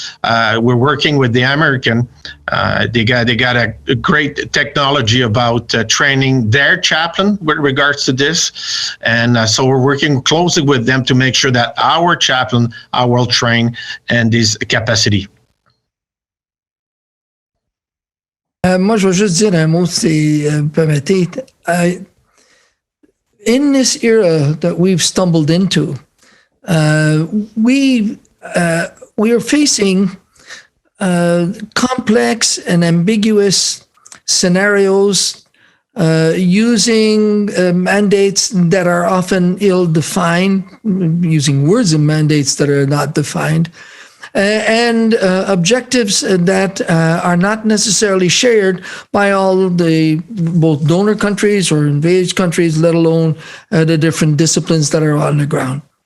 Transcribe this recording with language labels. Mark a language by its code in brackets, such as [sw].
[en] We're working with the American. They got a great technology about training their chaplain with regards to this, and so we're working closely with them to make sure that our chaplain are well trained and this capacity. [fr] Moi, je vais juste dire un mot, si vous permettez. [en] In this era that we've stumbled into, we are facing complex and ambiguous scenarios using mandates that are often ill-defined, using words and mandates that are not defined, and objectives that are not necessarily shared by all the both donor countries or engaged countries, let alone the different disciplines that are on the ground.